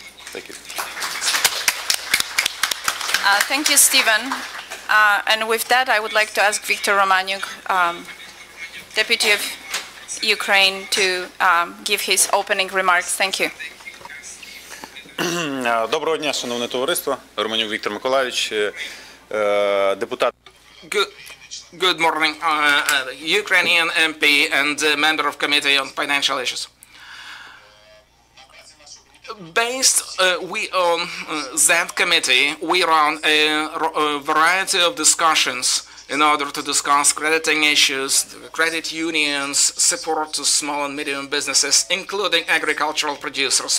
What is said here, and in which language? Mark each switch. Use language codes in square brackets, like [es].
[en] Thank you. Thank you, Stephen. And with that, I would like to ask Viktor Romaniuk, Deputy of Ukraine, to give his opening remarks. Thank you. [uk] Доброго дня, шановне товариство. Романюк Віктор Миколайович, депутат. [en] Good morning, Ukrainian MP and member of Committee on Financial Issues. Based on that committee, we run a variety of discussions in order to discuss crediting issues, credit unions, support to small and medium businesses, including agricultural producers.